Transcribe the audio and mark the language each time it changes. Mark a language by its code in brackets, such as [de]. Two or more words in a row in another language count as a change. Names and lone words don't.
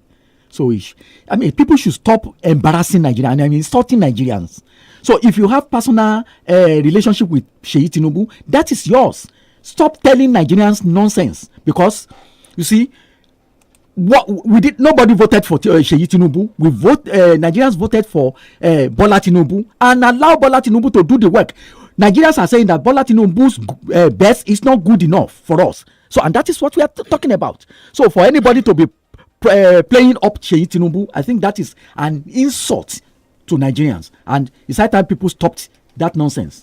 [en] So, people should stop embarrassing Nigerians and insulting Nigerians. So, if you have personal relationship with 𝐶𝐈 Tinubu, that is yours. Stop telling Nigerians nonsense, because you see, nobody voted for 𝐶𝐈 Tinubu. Nigerians voted for Bola Tinubu and allow Bola Tinubu to do the work. Nigerians are saying that Bola Tinubu's best is not good enough for us. So, and that is what we are talking about. So, for anybody to be playing up 𝐶𝐈 Tinubu, I think that is an insult to Nigerians, and it's high time people stopped that nonsense.